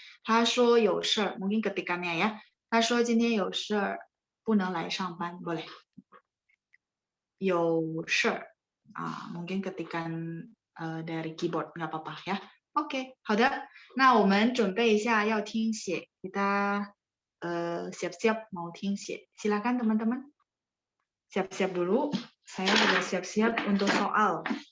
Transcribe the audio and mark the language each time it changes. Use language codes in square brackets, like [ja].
[zh] 她说有事儿 [id] mungkin ketikannya ya. [zh] 她说今天有事儿不能来上班 boleh. 有事儿 [id] mungkin ketikan dari keyboard nggak apa-apa ya. Oke, 好的。 [zh] 那我们准备一下要听写， [id] kita siap-siap mau [zh] 听写。 [id] Silakan teman-teman. Siap-siap dulu. Saya sudah siap-siap untuk soal.